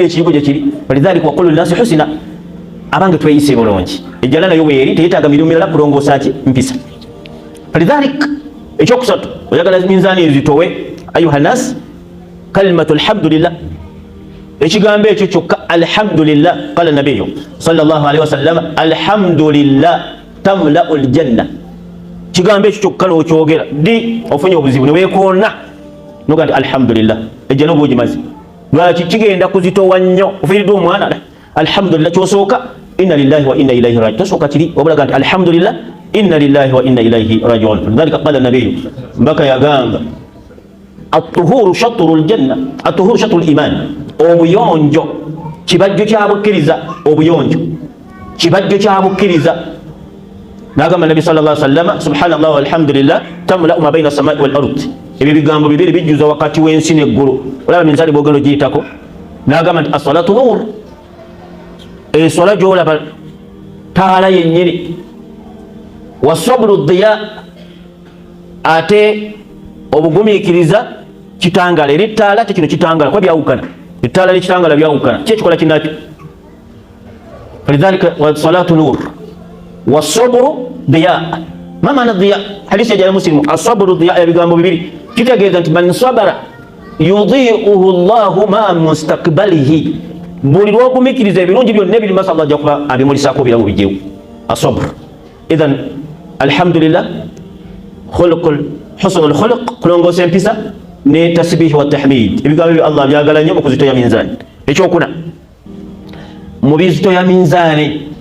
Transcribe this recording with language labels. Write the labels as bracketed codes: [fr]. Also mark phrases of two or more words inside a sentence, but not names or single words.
[lg] ekiyigo gye kiri [ar] فلذلك وقولوا للناس حسنا [lg] abange tweyise bulungi ejjala nayo weeri teyetaaga mirimu mirala kulongoosa ki mpisa falidhalika ekyokusatu oyagala minzaani ezitowe [ar] أيها الناس كلمة الحمد لله [lg] ekigambo ekyo kyokka [ar] الحمد لله قال النبي صلى الله عليه وسلم الحمد لله تملأ الجنة [lg] kigambo ekyo kyokka n'okyogera ddi ofunye obuzibu ne weekoonna noga nti alhamdulillah ejjana oba ogimaze lwaki kigenda kuzitowa nnyo ofiiriddwa omwana alhamdulillah kyosooka [ar] إنا لله وإنا إليه راجعون [lg] tosooka kiri wabulaga nti [ar] الحمد لله إنا لله وإنا إليه راجعون فلذلك قال النبي [lg] mbaka yagamba [ar] الطهور شطر الجنة الطهور شطر الإيمان [lg] obuyonjo kibajjo kyabukkiriza obuyonjo kibajjo kyabukkiriza nagamba [ar] النبي صلى الله عليه وسلم سبحان الله والحمد لله تملأ ما بين السماء والأرض [lg] ebyo bigambo bibiri bijjuza wakati w'ensi n'eggulu olaba minzaani bwogenda ogiyitako nagamba nti [ar] الصلاة نور [lg] esola gyolaba taala yennyini [ar] والصبر ضياء [lg] ate obugumiikiriza kitangala eri ttaala te kino kitangala kuba byawukana ettaala n'ekitangala byawukana ki ekikola kinakyo falidhalika [ar] والصلاة نور والصبر ضياء [lg] ma maana diya hadisi yajala muslimu [ar] الصبر ضياء [lg] ebigambo bibiri kitegeeza nti [ar] من صبر يضيئه الله ما مستقبله [lg] buli lwogumikiriza ebirungi byonna ebiri masa allah ajja kuba abimulisaako biramu bijjewo [ar] الصبر إذن الحمد لله حسن الخلق [lg] kulongoosa empisa ne [ar] تسبيح وتحميد [lg] ebigambo ebyo allah byagala nnyo mu kuzitoya minzaani ekyokuna mu bizitoya minzaani